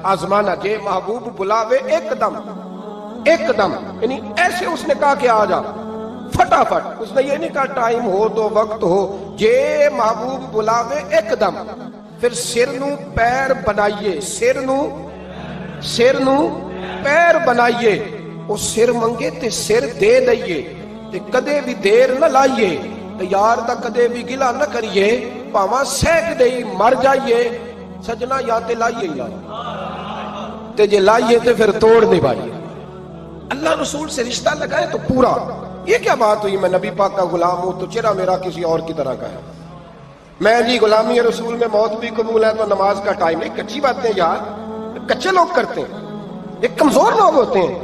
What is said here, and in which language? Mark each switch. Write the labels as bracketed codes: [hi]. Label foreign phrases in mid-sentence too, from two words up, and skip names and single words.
[ur] آزمانا کہ محبوب بلاوے ایک دم, یعنی ایسے اس نے کہا کہ آ جا فٹافٹ. اس نے یہ نہیں کہا ٹائم ہو تو وقت ہو, یہ محبوب بلاوے ایک دم. [pa] پھر سر نو پیر بنائیے, سر نو پیر بنائیے, وہ سر منگے تے سر دے دئیے, تے کدے بھی دیر نہ لائیے, تے یار دا کدے بھی گلا نہ کریے, پاواں سینک دئی مر جائیے. سجنا یا تے لائیے یا تے جے لائیے تے پھر توڑ نہیں پائیے. [ur] اللہ رسول سے رشتہ لگائے تو پورا. یہ کیا بات ہوئی میں نبی پاک کا غلام ہوں تو چہرہ میرا کسی اور کی طرح کا ہے. میں جی غلامی رسول میں موت بھی قبول ہے تو نماز کا ٹائم نہیں. کچی باتیں یار, کچے لوگ کرتے ہیں, یہ کمزور لوگ ہوتے ہیں.